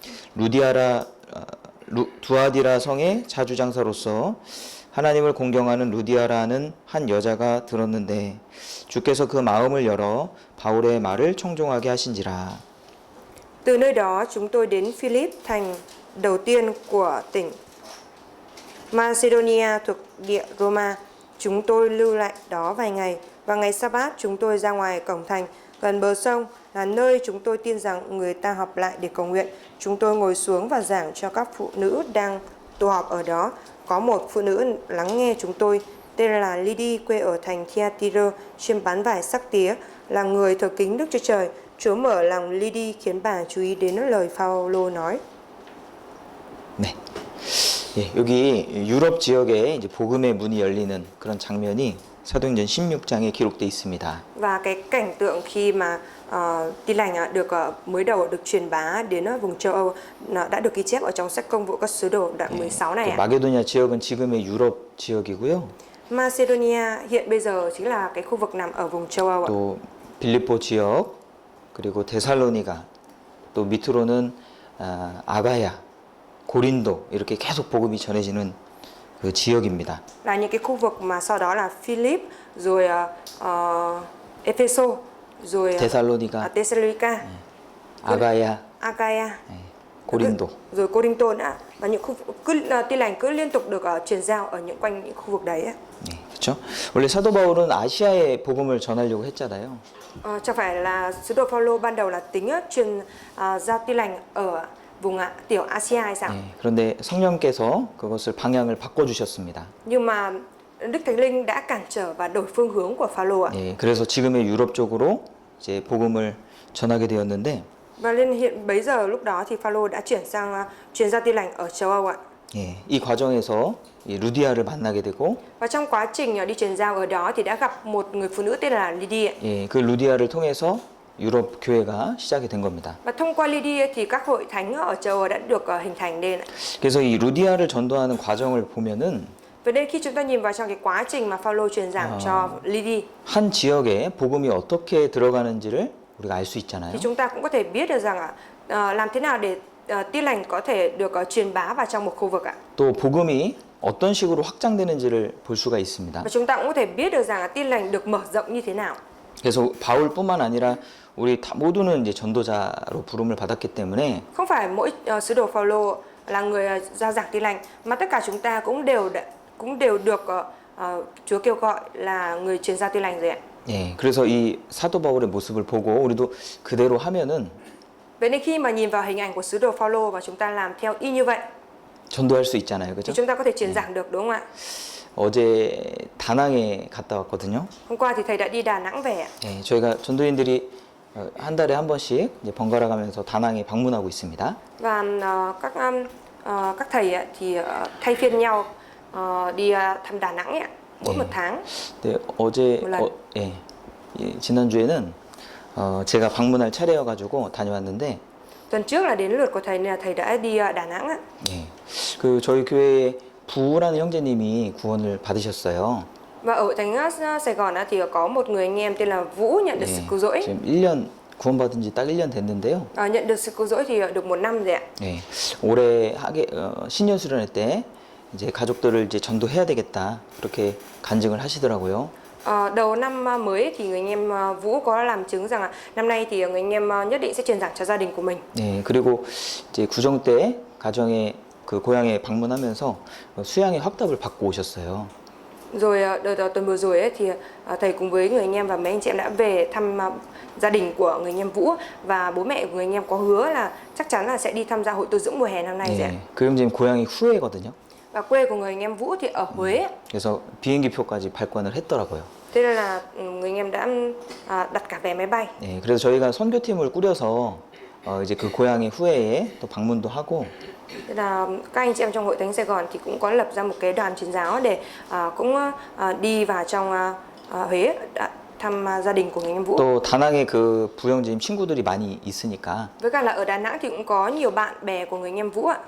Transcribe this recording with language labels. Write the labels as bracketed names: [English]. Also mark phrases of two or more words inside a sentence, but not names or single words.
[Korean] 두아디라 성의 자주장사로서 하나님을 공경하는 루디아라는 한 여자가 들었는데 주께서 그 마음을 열어 바울의 말을 청종하게 하신지라. [Vietnamese] Từ nơi đó chúng tôi đến Philip, thành đầu tiên của tỉnh Macedonia thuộc địa Roma. Chúng tôi lưu lại đó vài ngày và ngày Sa-bát chúng tôi ra ngoài cổng thành gần bờ sông là nơi chúng tôi tin rằng người ta họp lại để cầu nguyện. Chúng tôi ngồi xuống và giảng cho các phụ nữ đang tụ họp ở đó. Có một phụ nữ lắng nghe chúng tôi tên là Lydia, quê ở thành Thyatira, chuyên bán vải sắc tía, là người thờ kính Đức Chúa Trời. Chúa mở lòng Lydia khiến bà chú ý đến lời Phaolô nói. [Korean] 네. 예, 여기 유럽 지역에 이제 복음의 문이 열리는 그런 장면이 사도행전 16장에 기록되어 있습니다. [Vietnamese] Và cái cảnh tượng khi mà tin lành được mới đầu được truyền bá đến vùng châu Âu đã được ghi chép ở trong sách Công vụ các sứ đồ đoạn 16 này. [Korean] 마게도냐 지역은 지금의 유럽 지역이고요. [Vietnamese] Macedonia hiện bây giờ chính là cái khu vực nằm ở vùng châu Âu. [Korean] 또 빌립보 지역 그리고 데살로니가 또 밑으로는 아가야, 고린도 이렇게 계속 복음이 전해지는 그 지역입니다. [Vietnamese] là những cái khu vực mà sau đó là Philip, rồi Epheso, rồi [Korean] 데살로니가, [Vietnamese] Thessalonica, [Korean] 아가야, [Vietnamese] Achaia, [Korean] 예, 고린도. [Vietnamese] rồi Corinto nữa. Và những khu tin lành cứ liên tục được truyền giao ở quanh những khu vực đấy ấy. [Korean] 네, 그렇죠. 원래 사도 바울은 아시아에 복음을 전하려고 했잖아요. [Vietnamese] Chẳng phải là sứ đồ Phaolô ban đầu là tính truyền giao tin lành ở vùng tiểu Asia hay sao? [Korean] 네, 그런데 성령께서 그것을 방향을 바꿔주셨습니다. [Vietnamese] Nhưng mà Đức Thánh Linh đã cản trở và đổi phương hướng của Phaolô ạ. [Korean] 네, 그래서 지금의 유럽 쪽으로 이제 복음을 전하게 되었는데, [Vietnamese] Và hiện bấy giờ lúc đó thì Phaolô đã chuyển sang truyền giao tin lành ở châu Âu ạ. [Korean] 예, 이 과정에서 이 루디아를 만나게 되고, [Vietnamese] Và trong quá trình đi truyền giao ở đó thì đã gặp một người phụ nữ tên là Lydia. [Korean] 예, 그 루디아를 통해서 유럽 교회가 시작이 된 겁니다. [Vietnamese] Và thông qua Lydia thì các hội thánh ở châu Âu đã được hình thành nên. [Korean] 그래서 이 루디아를 전도하는 과정을 보면은 [Vietnamese] Vậy nên khi chúng ta nhìn vào trong cái quá trình mà Phaolô truyền giảng cho Lydia [Korean] 한 지역에 복음이 어떻게 들어가는지를 우리가 알 수 있잖아요. [Vietnamese] thì chúng ta cũng có thể biết được rằng làm thế nào để tin lành có thể được truyền bá vào trong một khu vực ạ. [Korean] 또 복음이 어떤 식으로 확장되는지를 볼 수가 있습니다. [Vietnamese] Và chúng ta cũng có thể biết được rằng tin lành được mở rộng như thế nào. [Korean] 그래서 바울뿐만 아니라 우리 다 모두는 이제 전도자로 부름을 받았기 때문에 [Vietnamese] Không phải mỗi sứ đồ Phaolô là người giao giảng tin lành, mà tất cả chúng ta cũng đều được Chúa kêu gọi là người truyền giao tin lành rồi ạ. [Korean] 예, 그래서 이 사도 바울의 모습을 보고 우리도 그대로 하면은 [Vietnamese] Vậy nên khi mà nhìn vào hình ảnh của sứ đồ Phaolô và chúng ta làm theo y như vậy [Korean] 전도할 수 있잖아요. [Vietnamese] thì [Korean] 그죠? [Vietnamese] chúng ta có thể truyền giảng được, đúng không ạ? [Korean] 어제 다낭에 갔다 왔거든요. [Vietnamese] Hôm qua thì thầy đã đi Đà Nẵng về ạ. [Korean] 예, 저희가 전도인들이 한 달에 한 번씩 이제 번갈아 가면서 다낭에 방문하고 있습니다. [Vietnamese] Và các thầy thì thay phiên nhau đi thăm Đà Nẵng ạ, mỗi một tháng. [Korean] 네, 어제 몰라요. 예, 지난주에는 제가 방문할 차례여 가지고 다녀왔는데 [Vietnamese] Tuần trước là đến lượt của thầy nên là thầy đã đi Đà Nẵng ạ. [Korean] 예. 그 저희 교회에 부라는 형제님이 구원을 받으셨어요. [Vietnamese] Và ở thánh Sài Gòn thì có một người anh em tên là Vũ nhận được sự cứu rỗi. [Korean] 지금 1년 구원받은 지 딱 1년 됐는데요. [Vietnamese] Nhận được sự cứu rỗi thì được 1 năm rồi ạ. [Korean] 예. 올해 신년 수련회 때 이제 가족들을 이제 전도해야 되겠다. 그렇게 간증을 하시더라고요. [Vietnamese] Đầu năm mới thì người anh em Vũ có làm chứng rằng năm nay thì người anh em nhất định sẽ truyền giảng cho gia đình của mình. [Korean] 예. 그리고 이제 구정 때 가정에 그 고향에 방문하면서 수양의 확답을 받고 오셨어요. [Vietnamese] Rồi đợt tuần vừa rồi thì thầy cùng với người anh em và mấy anh chị em đã về thăm gia đình của người anh em Vũ, và bố mẹ của người anh em có hứa là chắc chắn là sẽ đi tham gia hội tu dưỡng mùa hè năm nay rồi ạ. [Korean] 예. 그 형제님 고향이 후회거든요. [Vietnamese] Và quê của người anh em Vũ thì ở Huế. [Korean] 그래서 비행기표까지 발권을 했더라고요. [Vietnamese] Thế nên là người anh em đã đặt cả vé máy bay. [Korean] 예, 그래서 저희가 선교팀을 꾸려서 이제 그 고향의 후예에 또 방문도 하고 [Vietnamese] Thế là các anh chị em trong hội thánh Sài Gòn thì cũng có lập ra một cái đoàn truyền giáo để cũng đi vào trong Huế thăm gia đình của người anh em Vũ. [Korean] 또 다낭에 그 부형제님 친구들이 많이 있으니까 [Vietnamese] Với cả là ở Đà Nẵng thì cũng có nhiều bạn bè của người anh em Vũ ạ.